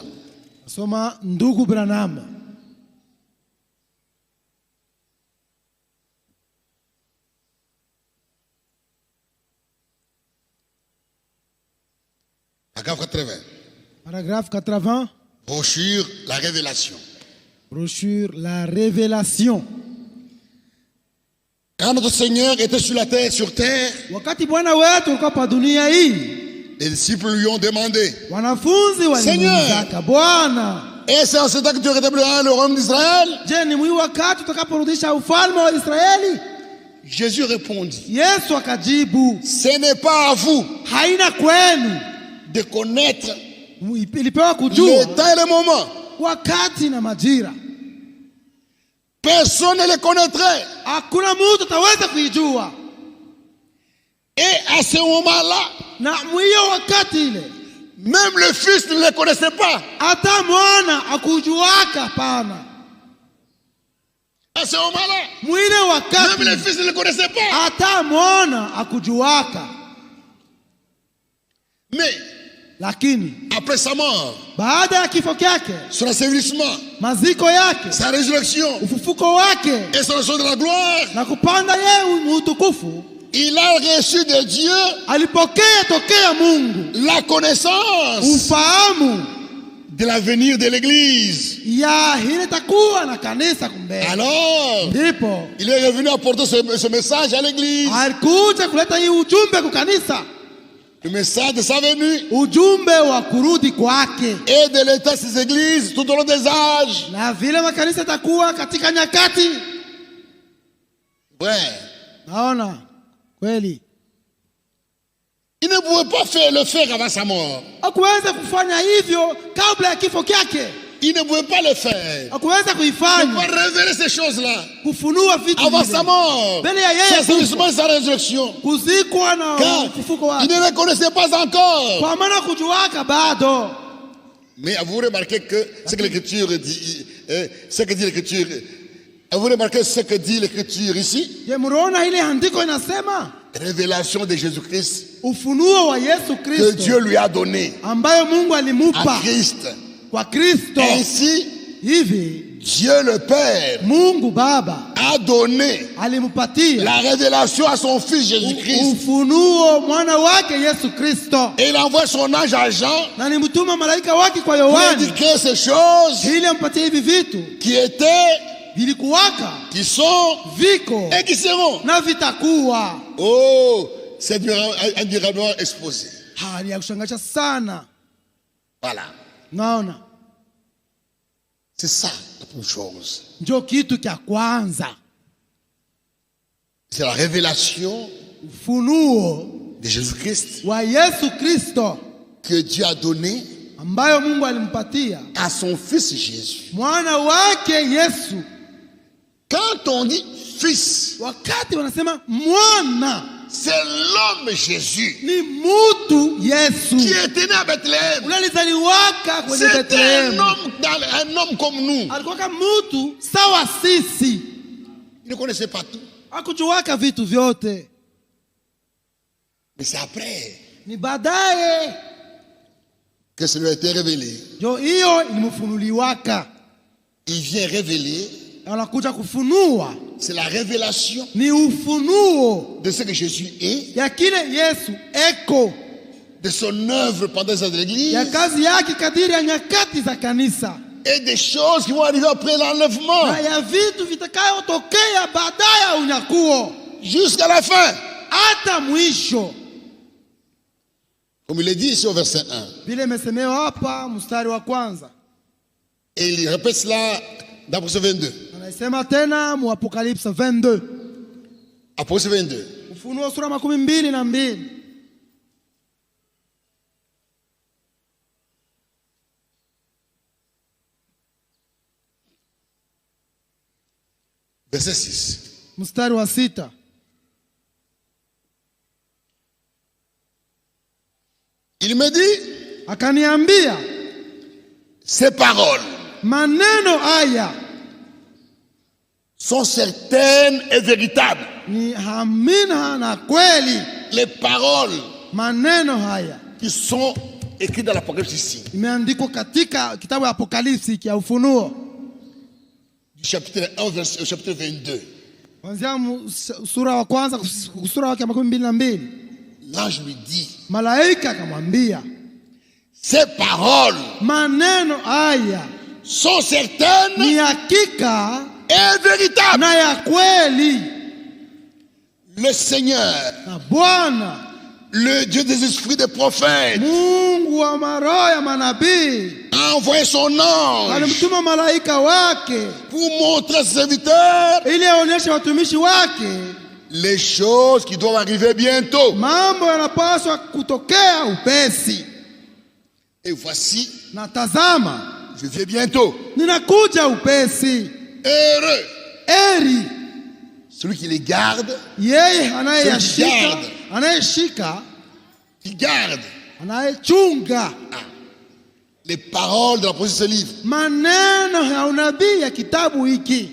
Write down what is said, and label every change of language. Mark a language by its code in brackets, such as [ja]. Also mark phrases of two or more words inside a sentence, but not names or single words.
[sw] Soma ndugu Branham. [fr] Paragraphe 80. Paragraphe 80. Brochure, la révélation. Brochure La Révélation. Quand notre Seigneur était sur terre, [sw] Wakati Bwana wetu alikuwa pa dunia hii, [fr] les disciples lui ont demandé, [sw] wanafunzi walimuuliza Bwana, [fr] et c'est en ce temps que tu rétabliras le royaume d'Israël? [sw] je, ni mwi wakati utakaporudisha ufalme wa Israeli? [fr] Jésus répondit, [sw] Yesu akajibu, [fr] ce n'est pas à vous [sw] haina kwenu. [fr] de connaître [sw] Ilipewa kujua [fr] le temps et le moment. [sw] wakati na majira. [fr] Personne ne le connaîtrait. [sw] Hakuna mtu ataweza kuijua. [fr] Et à ce moment-là, [sw] Na mwiyo wakati ile, [fr] même le Fils ne le connaissait pas. [sw] hata mwana akujuaka pana. [fr] À ce moment-là, [sw] Mwile [fr] même [sw] wakati [fr] le Fils ne le connaissait pas. [sw] hata mwana akujuaka. [fr] Mais [sw] Lakini [fr] après sa mort, [sw] baada ya kifo kyake, [fr] son ensevelissement, [sw] maziko yake, [fr] sa résurrection [sw] ufufuko wake [fr] et son ascension de la gloire, [sw] na kupanda yeye muutukufu, [fr] il a reçu de Dieu [sw] alipokea tokea Mungu [fr] la connaissance [sw] ufahamu [fr] de l'avenir de l'église. [sw] ya hili takuwa na kanisa kumbele. [fr] Alors, [sw] Ndipo [fr] il est revenu apporter ce message à l'église. [sw] alikuja kuleta hii ujumbe kwa kanisa, [fr] Le message de sa venue [sw] ujumbe wa kurudi kwake, [fr] et de l'état de ces églises tout au long des âges. [sw] na vile makanisa takuwa katika nyakati. [fr] Ouais. [sw] Naona kweli [fr] Il ne pouvait pas le faire avant sa mort. [sw] hakuweza kufanya hivyo kabla ya kifo kyake, [fr] Il ne pouvait pas le faire. [sw] hakuweza [fr] Il ne [sw] kuifanya [fr] pouvait pas révéler ces choses-là [sw] kufunua vitu [fr] avant [sw] vile [fr] sa mort. [sw] mbele ya [fr] Son [sw] yeye [fr] assainissement et sa résurrection. [sw] kuzikwa na [fr] Car [sw] ufufuko [fr] il [sw] wake, [fr] ne le connaissait pas encore. [sw] kwa maana kujuaka bado. [fr] Mais vous remarquez que ce que l'Écriture dit, ce que dit l'Écriture, vous remarquez ce que dit l'Écriture ici? [sw] Je, mnaona ile andiko inasema [fr] Révélation de Jésus-Christ [sw] ufunuo wa Yesu [fr] que Kristo Dieu lui a donné [sw] ambayo Mungu [fr] à [sw] alimupa [fr] Christ. [sw] kwa Kristo. [fr] Ainsi, [sw] Hivi [fr] Dieu le Père [sw] Mungu Baba [fr] a donné [sw] alimupatia [fr] la révélation à son Fils Jésus-Christ. [sw] ufunuo mwana wake Yesu Kristo, [fr] Et il envoie son ange à Jean [sw] na nimtuma malaika wake kwa [fr] pour Yohani indiquer ces choses [sw] ili ampatie hivi vitu [fr] qui étaient, [sw] vilikuwaka, [fr] qui sont [sw] viko [fr] et qui seront. [sw] na vitakuwa. [fr] Oh, c'est admirablement exposé. [sw] Hali ya kushangaza sana. [fr] Voilà. [sw] Naona [fr] C'est ça la première chose. [sw] ndio kitu cha kwanza, [fr] C'est la révélation [sw] ufunuo [fr] de Jésus-Christ [sw] wa Yesu Kristo [fr] que Dieu a donné [sw] ambayo Mungu alimpatia [fr] à son Fils Jésus. [sw] mwana wake Yesu. [fr] Quand on dit Fils, [sw] Wakati wanasema mwana, [fr] c'est l'homme Jésus [sw] ni mutu [fr] qui Yesu était né à Bethléem. [sw] ulalizaliwaka kwenye [fr] C'était Betlehemu. un homme comme nous. [sw] Alikuwaka mutu sawa sisi, [fr] Il ne connaissait pas tout. [sw] hakujuwaka vitu vyote, [fr] Mais c'est après [sw] ni baadaye [fr] que ça lui a été révélé. [sw] ndio hiyo ilimfunuliwaka. [fr] Il vient révéler, [sw] Anakuja kufunua, [fr] c'est la révélation [sw] ni ufunuo [fr] de ce que Jésus est, [sw] ya kile Yesu eko, [fr] de son œuvre pendant les années de l'Église [sw] ya kazi yake kadiri ya nyakati za kanisa, [fr] et des choses qui vont arriver après l'enlèvement [sw] na ya vitu vitakayotokea baadaye ya unyakuo [fr] jusqu'à la fin. [sw] hata mwisho, [fr] Comme il est dit ici au verset 1. [sw] vile imesemewa hapa mstari wa kwanza. [fr] Et il répète cela dans Apocalypse 22. [sw] Anasema tena mu Apocalypse 22, [fr] Apocalypse 22. [sw] Ufunuo sura 22. [fr] Verset 6. [sw] Mstari wa 6. [fr] Il me dit, [sw] Akaniambia, [fr] ces paroles [sw] maneno haya [fr] sont certaines et véritables. [sw] ni amina na kweli. [fr] Les paroles [sw] Maneno haya [fr] qui sont écrites dans l'Apocalypse ici, [sw] imeandikwa katika kitabu ya Apokalipsi ya Ufunuo, [fr] du chapitre 1 au chapitre 22. [sw] kuanzia sura wa kwanza sura wake 22. [fr] L'ange lui dit, [sw] Malaika akamwambia, [fr] ces paroles [sw] maneno haya [fr] sont certaines [sw] ni hakika [fr] et véritables. [sw] na ya kweli. [fr] Le Seigneur, [sw] Na Bwana [fr] le Dieu des esprits des prophètes, [sw] Mungu wa maroho ya manabii [fr] a envoyé son ange [sw] alimtuma malaika wake [fr] pour montrer à ses serviteurs [sw] ili aonyeshe watumishi wake [fr] les choses qui doivent arriver bientôt. [sw] mambo yanapaswa kutokea upesi. [fr] Et voici, [sw] Na tazama, [fr] je viens bientôt. [sw] ninakuja upesi. [fr] Heureux [sw] Eri [fr] celui qui les garde, [sw] yeye anayeyashika, [fr] Garde. [sw] anayeshika, [fr] qui garde [sw] anayechunga [fr] les paroles de la de ce livre. [sw] maneno ya unabii ya kitabu hiki.